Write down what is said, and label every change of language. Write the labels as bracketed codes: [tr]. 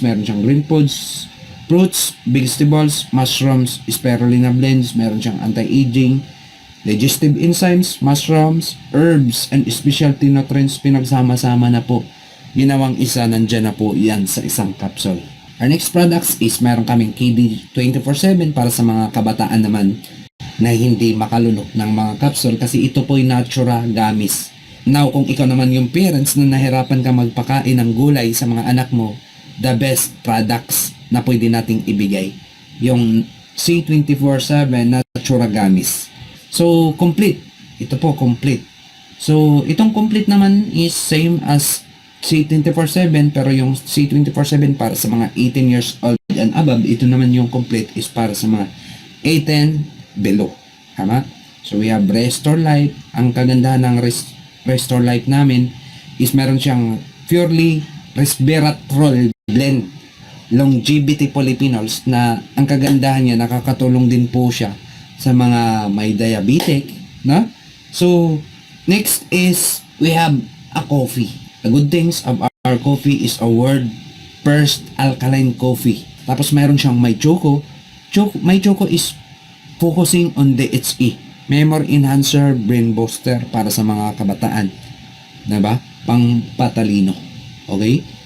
[tl] Meron siyang green foods, fruits, vegetables, mushrooms, spirulina blends. Meron siyang anti-aging, digestive enzymes, mushrooms, herbs, and specialty nutrients. Pinagsama-sama na po. Ginawang isa, nandyan na po yan sa isang capsule. [en] Our next products is [tl] meron kaming KD 24/7 para sa mga kabataan naman na hindi makalunok ng mga capsule kasi ito po ay natural gamis. Now, kung ikaw naman yung parents na nahirapan ka magpakain ng gulay sa mga anak mo, the best products na pwede nating ibigay, yung C24/7 natural gamis. So, complete. Ito po, complete. So, itong complete naman is same as C24/7 pero yung C24/7 para sa mga 18 years old and above. Ito naman yung complete is para sa mga 18 below. Tama? So, we have Restore Life. Ang kagandahan ng Restore Life namin is meron siyang purely resveratrol blend longevity polyphenols na ang kagandahan niya, nakakatulong din po siya sa mga may diabetic, no? [en] So, next is we have a coffee. The good things of our coffee is a world first alkaline coffee. [tl] Tapos meron siyang may choco. May choco is focusing on DHE, memory enhancer, brain booster para sa mga kabataan. Diba? Pang patalino. Okay?